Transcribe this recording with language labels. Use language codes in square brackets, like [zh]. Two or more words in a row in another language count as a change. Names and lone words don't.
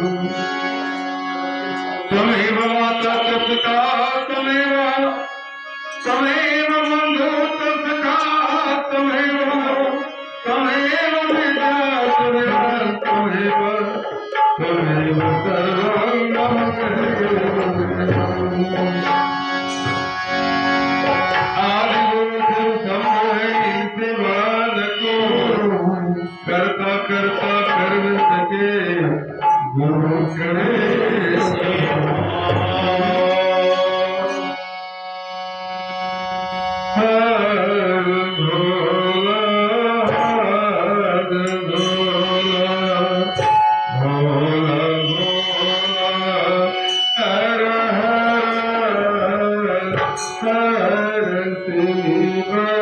[sa] त्वमेव माता च पिता त्वमेव बन्धु च सखा त्वमेव विद्या त्वमेव सर्वं मम [hi] करता करता कर सके गुरु करे हर भोला भोला हर हर शिव